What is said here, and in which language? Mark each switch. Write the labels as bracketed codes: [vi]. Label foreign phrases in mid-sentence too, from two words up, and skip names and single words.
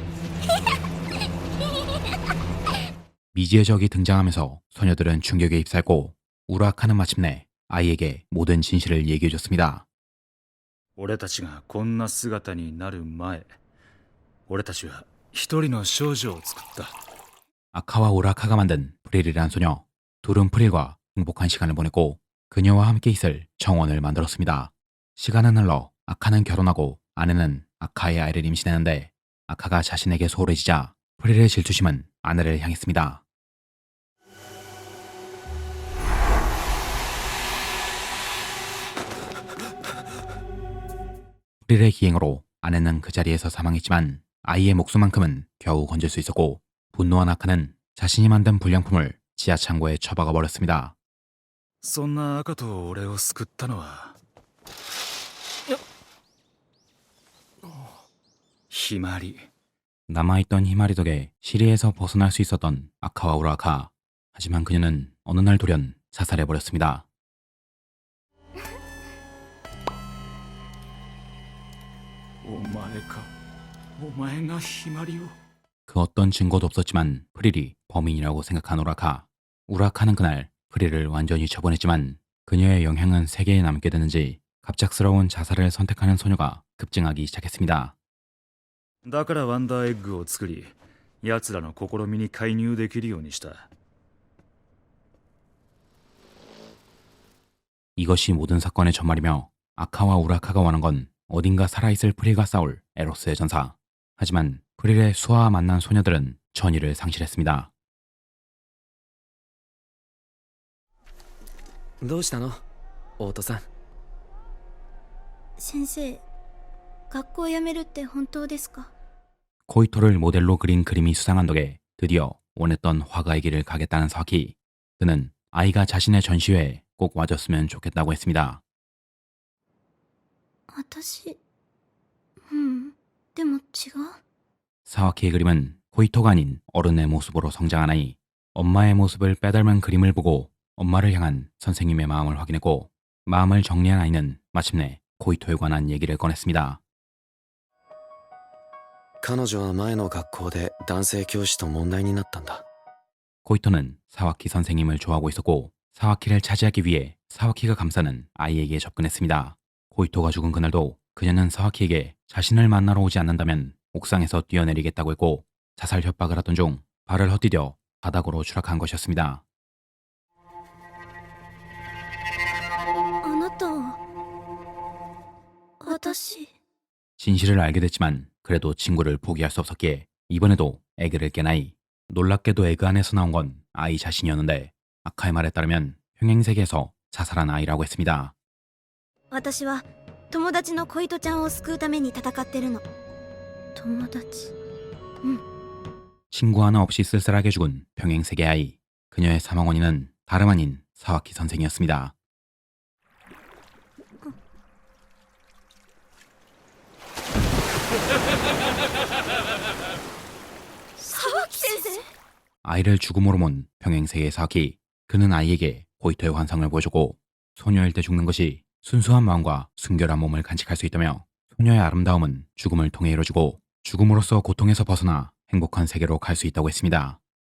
[ko] 미지의 적이 등장하면서 소녀들은 충격에 휩싸였고 우라카는 마침내 아이에게 모든 진실을 얘기해줬습니다. [ja] 俺たちがこんな姿になる前、 俺たちは一人の少女を作った。 [ko] 아카와 우라카가 만든 프릴이란 소녀. 둘은 프릴과 행복한 시간을 보냈고 그녀와 함께 있을 정원을 만들었습니다. 시간은 흘러 아카는 결혼하고 아내는 아카의 아이를 임신했는데 아카가 자신에게 소홀해지자 프릴의 질투심은 아내를 향했습니다. 프릴의 기행으로 아내는 그 자리에서 사망했지만 아이의 목숨만큼은 겨우 건질 수 있었고 분노한 아카는 자신이 만든 불량품을 지하창고에 처박아 버렸습니다. [ja] そんな赤と俺を救ったのはひまり。 [ko] 남아있던 히마리 덕에 시리에서 벗어날 수 있었던 아카와 우라카. 하지만 그녀는 어느 날 돌연 자살해버렸습니다. [ja] お前か。お前がひまりを。 [ko] 그 어떤 증거도 없었지만 프릴이 범인이라고 생각한 우라카. 우라카는 그날 프릴을 완전히 처분했지만 그녀의 영향은 세계에 남게 되는지 갑작스러운 자살을 선택하는 소녀가 급증하기 시작했습니다. [ja] だからワンダーエッグを作り、奴らの試みに介入できるようにした。 [ko] 이것이 모든 사건의 전말이며 아카와 우라카가 원한 건 어딘가 살아있을 프릴과 싸울 에로스의 전사. 하지만 프릴의 수아와 만난 소녀들은 전의를 상실했습니다. [ja] どうしたのオトさん。先生、学校辞めるって本当ですか？ [ko] 코이토를 모델로 그린 그림이 수상한 덕에 드디어 원했던 화가의 길을 가겠다는 사와키. 그는 아이가 자신의 전시회에 꼭 와줬으면 좋겠다고 했습니다. [ja] 私、でも違う。 [ko] 사와키의 그림은 코이토가 아닌 어른의 모습으로 성장한 아이. 엄마의 모습을 빼닮은 그림을 보고 엄마를 향한 선생님의 마음을 확인했고 마음을 정리한 아이는 마침내 코이토에 관한 얘기를 꺼냈습니다. [ja] 彼女は前の学校で男性教師と問題になったんだ。 [ko] 코이토는 사와키 선생님을 좋아하고 있었고 사와키를 차지하기 위해 사와키가 감싸는 아이에게 접근했습니다. 코이토가 죽은 그날도 그녀는 사와키에게 자신을 만나러 오지 않는다면 옥상에서 뛰어내리겠다고 했고 자살 협박을 하던 중 발을 헛디뎌 바닥으로 추락한 것이었습니다. [ja] あなたは私。 [ko] 진실을 알게 됐지만 그래도 친구를 포기할 수 없었기에 이번에도 에그를 깬 아이. 놀랍게도 에그 안에서 나온 건 아이 자신이었는데 아카의 말에 따르면 평행세계에서 자살한 아이라고 했습니다. [ja] 私は友達の恋人ちゃんを救うために戦ってるの。友達。 [ko] 친구 하나 없이 쓸쓸하게 죽은 평행세계 아이. 그녀의 사망 원인은 다름 아닌 사와키 선생이었습니다. [ja] 沢木先生。 [ko] 아이를 죽음으로 몬 평행세계의 사와키. 그는 아이에게 코이토의 환상을 보여주고 소녀일 때 죽는 것이 순수한 마음과 순결한 몸을 간직할 수 있다며 소녀의 아름다움은 죽음을 통해 이루어지고 죽음으로써 고통에서 벗어나 행복한 세계로 갈 수 있다고 했습니다.